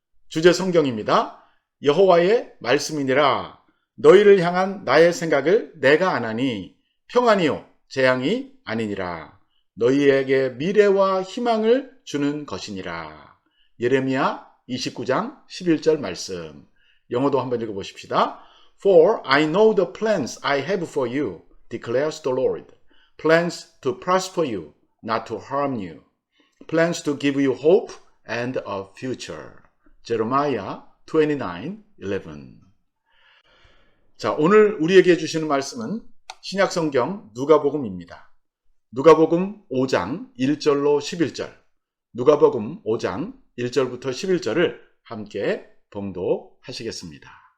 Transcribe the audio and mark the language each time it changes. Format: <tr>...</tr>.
<ko>주제 성경입니다. 여호와의 말씀이니라. 너희를 향한 나의 생각을 내가 아나니 평안이요 재앙이 아니니라. 너희에게 미래와 희망을 주는 것이니라. 예레미야 29장 11절 말씀. 영어도 한번 읽어보십시다.</ko> <en>For I know the plans I have for you, declares the Lord. Plans to prosper you, not to harm you. Plans to give you hope and a future. Jeremiah 29:11.</en> <ko>자, 오늘 우리에게 주시는 말씀은 신약성경 누가복음입니다. 누가복음 5장 1절로 11절. 누가복음 5장 1절부터 11절을 함께 봉독하시겠습니다.</ko>